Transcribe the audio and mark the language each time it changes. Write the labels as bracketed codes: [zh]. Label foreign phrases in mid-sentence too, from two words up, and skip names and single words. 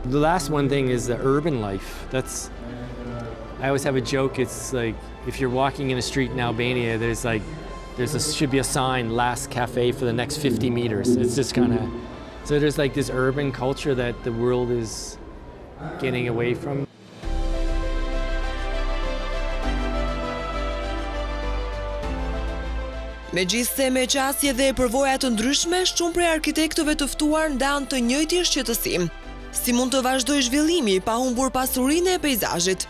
[en] The last one thing is the urban life. I always have a joke, it's like, if you're walking in a street in Albania, should be a sign, last cafe for the next 50 meters. It's just kind of, so there's like this urban culture that the world is getting away from. [sq] Megjithse me qasje dhe përvoja të ndryshme, shumë prej arkitektëve të ftuar ndanë të njëjtin shqetësim. Si mund të vazhdojë zhvillimi pa humbur pasurinë e peizazhit?